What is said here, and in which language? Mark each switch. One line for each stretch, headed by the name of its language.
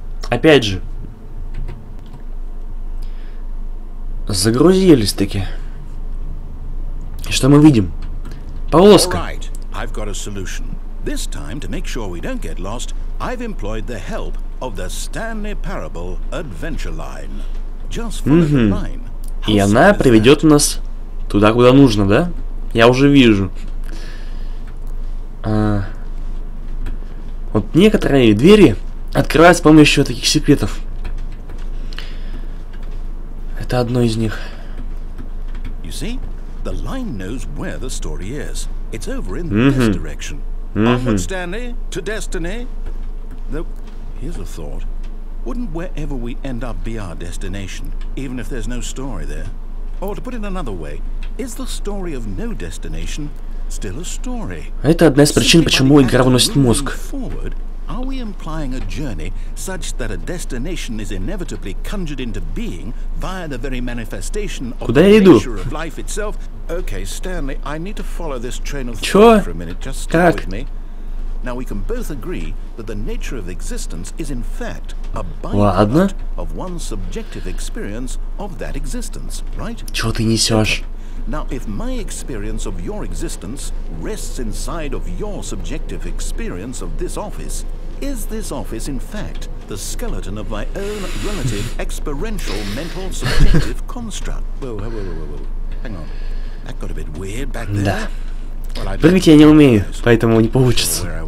Russian: Опять же. Загрузились-таки. И что мы видим? Полоска.
English: I've got a solution. This time, to make sure we don't get lost, I've employed the help of the Stanley Parable Adventure Line. Just follow the line.
Russian: И она приведет нас туда, куда нужно, да? Я уже вижу. Вот некоторые двери открываются с помощью таких секретов. Это одно из них.
English: You see, the line knows where the story is. It's over in this direction. Onward, Stanley, to destiny. Though, here's a thought. Wouldn't wherever we end up be our destination, even if there's no story there? Or to put it another way, is the story of no destination still a story?
Russian: Это одна из причин, почему игра выносит мозг.
English: Are we implying a journey such that a destination is inevitably conjured into being via the very manifestation of the nature of life itself? Okay, Stanley, I need to follow this train of thought for a minute. Just stay with me. Now we can both agree that the nature of existence is in fact a byproduct of one's subjective experience of that existence, right?
Russian: Чего ты несешь?
English: Now, if my experience of your existence rests inside of your subjective experience of this office, is this office, in fact, the skeleton of my own relative experiential mental subjective construct? Whoa. Hang on. That got a bit weird back there.
Russian: Да. Прыгать я не умею, поэтому не получится.